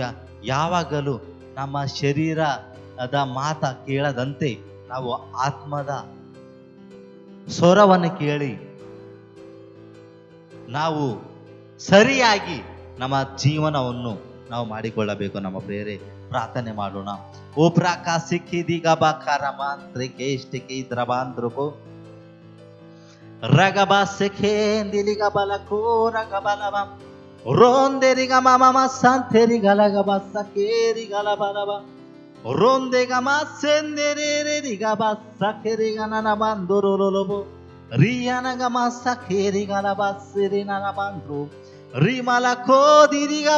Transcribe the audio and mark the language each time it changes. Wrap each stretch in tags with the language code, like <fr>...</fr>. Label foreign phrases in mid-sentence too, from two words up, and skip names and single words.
<kn>ಯಾವಾಗಲೂ ನಮ್ಮ ಶರೀರದ ಮಾತ ಕೇಳದಂತೆ ನಾವು ಆತ್ಮದ ಸ್ವರವನ್ನು ಕೇಳಿ ನಾವು ಸರಿಯಾಗಿ ನಮ್ಮ ಜೀವನವನ್ನು ನಾವು ಮಾಡಿಕೊಳ್ಳಬೇಕು ನಮ್ಮ ಪ್ರಿಯರೇ. ಪ್ರಾರ್ಥನೆ ಮಾಡೋಣ. ಓ ಪ್ರಾಕಾಸಿಕ್ಕಿದೀಗ ಬಾಕಾರಮಾಂತ್ರಿಕೇಷ್ಟಿಕಿ ದ್ರವಾಂಧ್ರಕೋ ರಗಬ ಸೆಖೇಂದಿಲಿಗ ಬಲಕೋ ರಗಬಲವ ರೋಂದೆರಿಗ ಮಮ ಸಂತೆರಿಗಲಗಬ ಸಕೇರಿಗಲ ಬಲವ ರೋಂದೆಗಮ ಸೆಂದೆರಿಗ ಸಕೆರಿಗ ನನ ಬಂದುರುಲೊಲೊಬು ರಿಯನಗಮ ಸಕೇರಿಗಲ ಬಸ್ಸಿರಿ ನನ ಬಂದ್ರು ರಿಮಲ ಕೋದಿರಿಗಬ</kn>